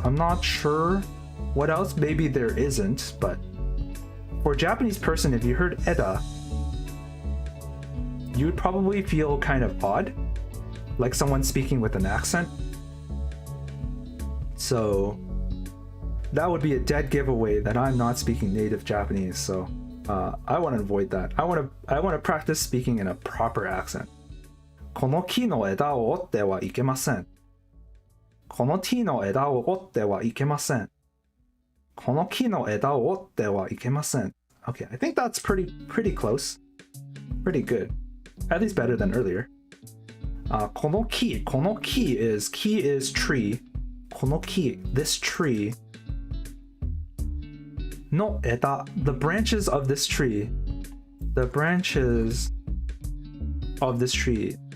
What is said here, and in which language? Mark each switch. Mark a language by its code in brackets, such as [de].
[en] I'm not sure what else. Maybe there isn't, but for a Japanese person, if you heard eda, you would probably feel kind of odd, like someone speaking with an accent. So that would be a dead giveaway that I'm not speaking native Japanese. So I want to avoid that. I want to practice speaking in a proper accent. [ja] この木の枝を折ってはいけません。この木の枝を折ってはいけません。この木の枝を折ってはいけません。 [en] Okay, I think that's pretty close. Pretty good. At least better than earlier. この木 is tree. この木 this tree. の枝 the branches of this tree. The branches of this tree.